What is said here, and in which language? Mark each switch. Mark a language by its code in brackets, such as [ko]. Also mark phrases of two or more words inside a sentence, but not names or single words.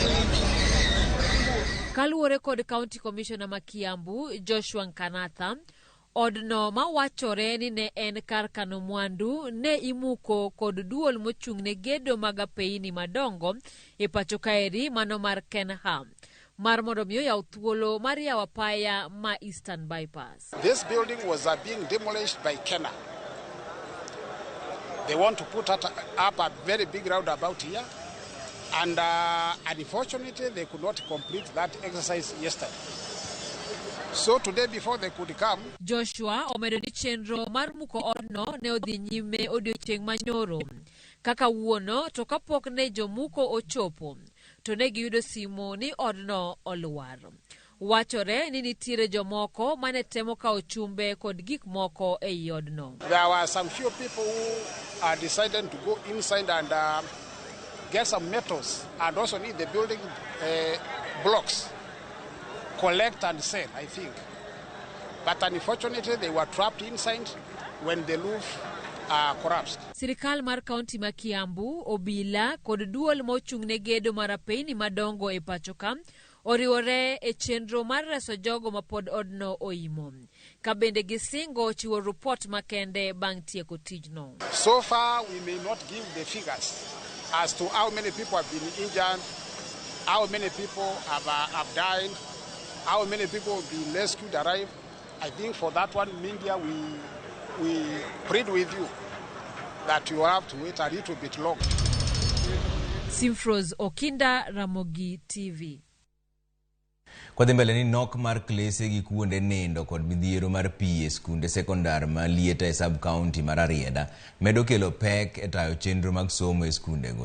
[luo] Kaluwore kod [en] County Commissioner [luo] ma Kiambu Joshua Nkanatha, odno mawachore ni ne en kar kano mwandu ne imuko kod duol mochung'ne gedo mag apeini madongo e pacho kaeri mano mar Kenham mar mondo miyo yaw thuolo mar yawo apaya ma Eastern Bypass. [en] This building was being demolished by Kenya. They want to put up a very big roundabout here, and unfortunately they could not complete that exercise yesterday. So today before they could come, [luo] Joshua omedo ni chenro mar muko odno ne odhi nyime odiochieng' manyoro. Kaka wuono to kapok ne jomuko ochopo to ne giyudo simo ni odno oluar. Wachore ni nitiere jomoko mane temo kawo chumbe kod gik moko e odno. [en] There were some few people who decided to go inside and get some metals and also need the building blocks, collect and sell, I think. But unfortunately, they were trapped inside when the roof collapsed. [luo] Sirikal mar kaunti ma Kiambu, obila kod duol mochung'ne gedo mar apeini madongo e pachoka oriwore e chenro mar reso jogo ma pod odno oimo. Ka bende gisingo chiwo report makende bang' tieko tijno. [en] So far, we may not give the figures as to how many people have been injured, how many people have died, how many people have been rescued, arrived. I think for that one, media, we plead with you that you have to wait a little bit long. Simpros Okinda, Ramogi TV. [luo] Kwa dhimbele ni nok mar klese gi kuonde nindo kod midhiero mar pi e skunde sekondar ma lieta e sub-county mar Arieda medo kelo pek e tayo chenro mag somo e skundego.